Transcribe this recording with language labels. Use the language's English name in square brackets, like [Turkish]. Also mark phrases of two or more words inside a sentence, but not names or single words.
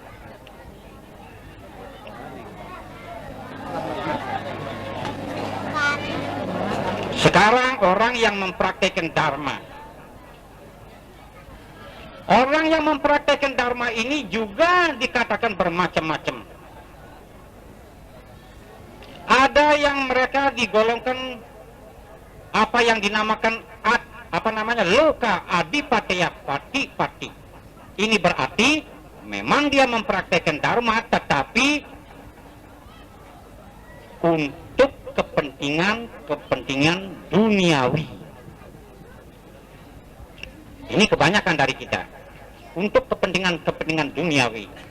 [Indonesian] Sekarang orang yang mempraktekkan Dharma. Orang yang mempraktekkan Dharma ini juga dikatakan bermacam-macam. Ada yang mereka digolongkan apa yang dinamakan [Pali] loka adipateya pati-pati. [Indonesian] Ini berarti memang dia mempraktekkan Dharma tetapi untuk kepentingan duniawi. Ini kebanyakan dari kita untuk kepentingan duniawi.